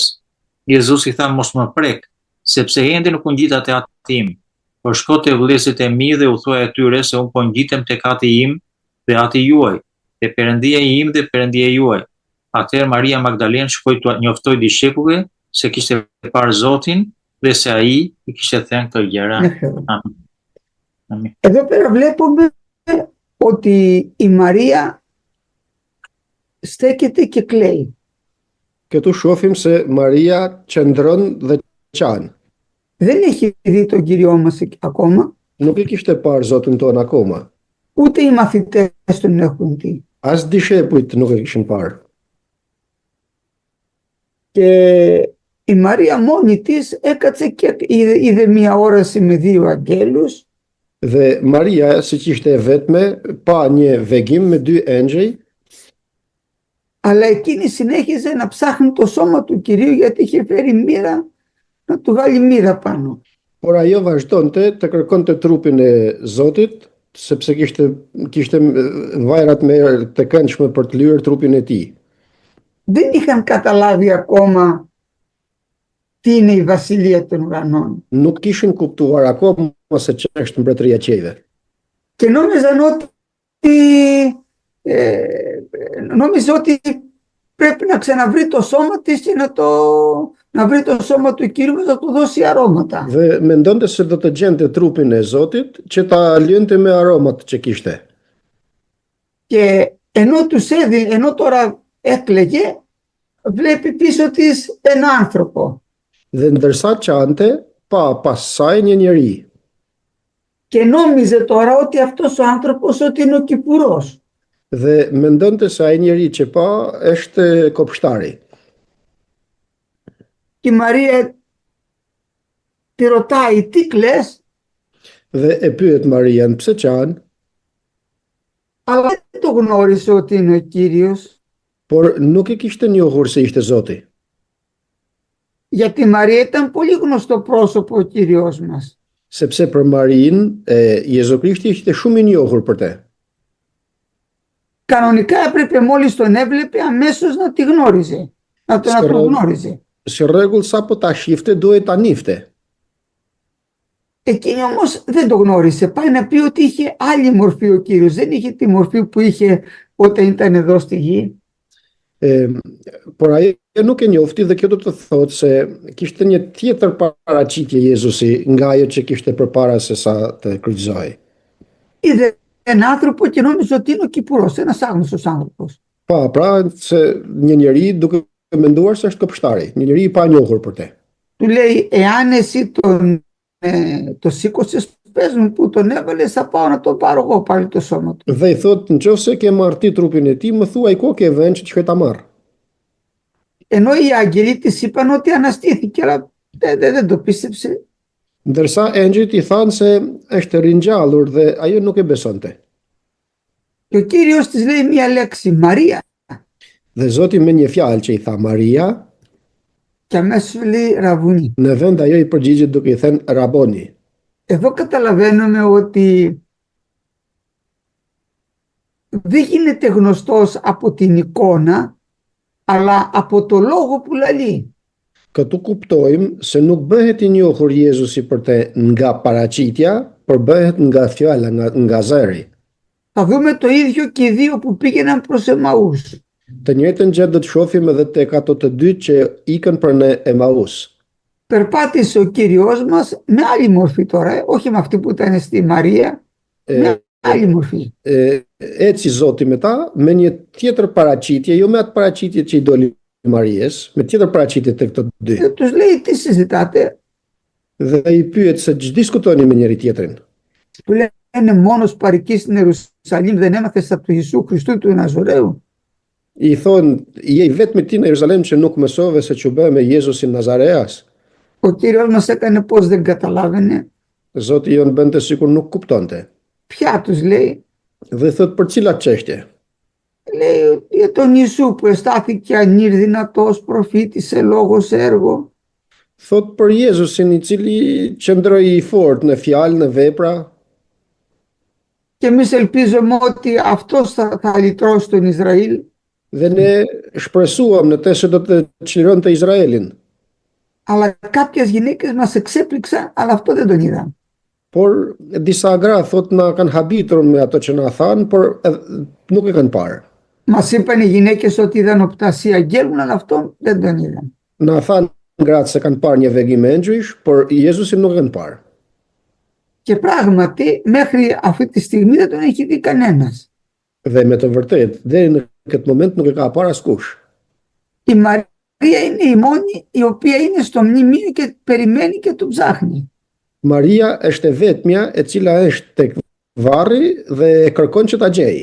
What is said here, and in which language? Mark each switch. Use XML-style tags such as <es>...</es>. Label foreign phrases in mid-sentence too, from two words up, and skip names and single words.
<sq>Jezusi tha mos më prek, sepse ende nuk u ngjitat e ati im, por shko te vëllezërit e mi dhe u thuaj atyre se unë po ngjitem tek ati im dhe ati juaj, dhe Perëndia im dhe Perëndia juaj. Atëherë Maria Magdalene shkoi t'u njoftoi dishepujve se kishte parë Zotin dhe se ai i kishte thënë këto gjëra. Amin. Amin.</sq> <el>Εδώ πέρα βλέπουμε ότι η Μαρία στέκεται και κλαίει.</el> <sq>Këtu shohim se Maria qëndron dhe qan.</sq> <el>Δεν έχει δει τον Κύριό μας ακόμα,</el> <sq>Nuk e kishte parë Zotin ton akoma.</sq> <el>ούτε οι μαθητές τον έχουν δει.</el> <sq>As dishepujt nuk e kishin parë.</sq> <el>Και η Μαρία μόνη της έκατσε και είδε μία όραση με δύο αγγέλους</el> <sq>Dhe Maria, siç ishte e vetme, pa një vegim me dy engjëj,</sq> <el>αλλά εκείνη συνέχιζε να ψάχνει το σώμα του Κυρίου γιατί είχε φέρει μοίρα να του βάλει μοίρα πάνω.</el> <sq>por ajo vazhdonte të kërkonte trupin e Zotit, sepse kishte vajrat me të këndshme për të lyer trupin e tij.</sq> <el>Δεν είχαν καταλάβει ακόμα τι είναι η Βασιλεία των Ουρανών</el> <sq>Nuk kishin kuptuar akoma se ç'është mbretëria e qiejve.</sq> <el>και νόμιζε ότι πρέπει να ξαναβρει το σώμα της και να βρει το σώμα του Κυρίου και να του δώσει αρώματα.</el> <sq>Dhe mendonte se do të gjente trupin e Zotit që ta lënte me aromat që kishte.</sq> <el>Και ενώ τώρα έκλαιγε, βλέπει πίσω της ένα άνθρωπο</el> <sq>Dhe ndërsa qante, pa pas saj një njeri.</sq> <el>και νόμιζε τώρα ότι αυτός ο άνθρωπος ότι είναι ο Κυπουρός.</el> <sq>Dhe mendonte se ai njeri që pa është kopshtari.</sq> <el>Και η Μαρία τη ρωτάει τι κλαις,</el> <sq>Dhe e pyet Marian pse qan,</sq> <el>αλλά δεν το γνώρισε ότι είναι ο Κύριος,</el> <sq>por nuk e kishte njohur se ishte Zoti.</sq> <el>γιατί η Μαρία ήταν πολύ γνωστό πρόσωπο ο Κύριος μας.</el> <sq>Sepse për Marin, Jezu Krishti ishte shumë i njohur për te.</sq> <el>Κανονικά έπρεπε μόλις τον έβλεπε αμέσως να τη γνώριζε, να τον γνώριζε.</el> <sq>Si rregull sa po ta shifte duhet ta nifte.</sq> <el>Εκείνη όμως δεν το γνώρισε. Πάει να πει ότι είχε άλλη μορφή ο Κύριος. Δεν είχε τη μορφή που είχε όταν ήταν εδώ στη γη.</el> <sq>Por ajo nuk e njofti dhe kjo do të thotë se kishte një tjetër paraqitje Jezusi nga ajo që kishte përpara se sa të kryqëzoi.</sq> <el>Είδε έναν άνθρωπο και νόμιζε ότι είναι ο Κυπουρός, ένας άγνωστος άνθρωπος.</el> <sq>Pra se një njeri duke menduar se është kopshtari, një njeri i panjohur për te.</sq> <el>Του λέει, εάν εσύ το σήκωσες, πες μου που τον έβαλες, θα πάω να το πάρω εγώ πάλι το σώμα του.</el> <sq>Dhe i thotë, nëse ke marrë ti trupin e tij, më thuaj ku ke vënë që të shkoj ta marr.</sq> <el>Ενώ οι άγγελοι της είπαν ότι αναστήθηκε, αλλά δεν το πίστεψε.</el> <sq>Ndërsa engjëjt i thanë se është ringjallur dhe ajo nuk e besonte.</sq> <el>Και ο Κύριος της λέει μία λέξη, Μαρία.</el> <sq>Dhe Zoti me një fjalë që i tha Maria,</sq> <el>και αμέσως λέει Ραβουνί.</el> <sq>në vend ajo i përgjigjet duke i thënë Raboni.</sq> <el>Εδώ καταλαβαίνουμε ότι δεν γίνεται γνωστός από την εικόνα, αλλά από το λόγο που λαλεί.</el> <sq>Këtu kuptojmë se nuk bëhet i njohur Jezusi për te nga paraqitja, por bëhet nga fjala, nga zëri.</sq> <el>Θα δούμε το ίδιο και οι δύο που πήγαιναν προς Εμαούς.</el> <sq>Të njëjtën gjë do të shohim edhe tek ato të dy që ikën për në Emaus.</sq> <el>Περπάτησε ο Κύριος μας με άλλη μορφή τώρα, όχι με αυτή που ήταν στη Μαρία, με άλλη μορφή.</el> <sq>Eci Zoti me ta, me një tjetër paraqitje, jo me atë paraqitje që i doli Marijes, me tjetër paraqitje të këto dy.</sq> <el>Τους λέει τι συζητάτε.</el> <sq>Dhe i pyet se ç'diskutoni me njëri tjetrin.</sq> <el>Του λένε μόνος παροικεί στην Ιερουσαλήμ, δεν έμαθες από του Ιησού Χριστού του Ναζωρέου.</el> <sq>I thonë, je i vetëm ti në Jeruzalem që nuk mësove se që bëhe me Jezusin Nazareas.</sq> <el>Ο Κύριος μας έκανε πώς δεν καταλάβαινε.</el> <sq>Zoti jonë bënte sikur nuk kuptonte.</sq> <el>Ποια τους λέει.</el> <sq>Dhe thot për cilat çështje?</sq> <el>Λέει για τον Ιησού που εστάθηκε ανήρ δυνατός, προφήτησε λόγος έργο.</el> <sq>Thot për Jezusin i cili qëndroi i fortë në fjalë, në vepra,</sq> <el>και εμείς ελπίζουμε ότι αυτός θα λυτρώσει τον Ισραήλ,</el> <sq>dhe ne shpresuam në të se do të çlironte Izraelin.</sq> <el>αλλά κάποιες γυναίκες μας εξέπληξαν, αλλά αυτό δεν τον είδαν.</el> <sq>Por disa gra thot na kanë habitur me ato që na thanë, por nuk e kanë parë.</sq> <el>Μας είπαν οι γυναίκες ότι είδαν οπτασία αγγέλων, αλλά αυτόν δεν τον είδαν.</el> <sq>Na thanë gratë se kanë parë një vegim engjëjsh, por Jezusin nuk e kanë parë.</sq> <el>Και πράγματι μέχρι αυτή τη στιγμή δεν τον έχει δει κανένας.</el> <sq>Dhe me të vërtetë, deri në këtë moment nuk e ka parë askush.</sq> <el>Η Μαρία είναι η μόνη η οποία είναι στο μνημείο και περιμένει και του ψάχνει.</el> <sq>Maria është e vetmja e cila është tek varri dhe e kërkon që ta gjej.</sq>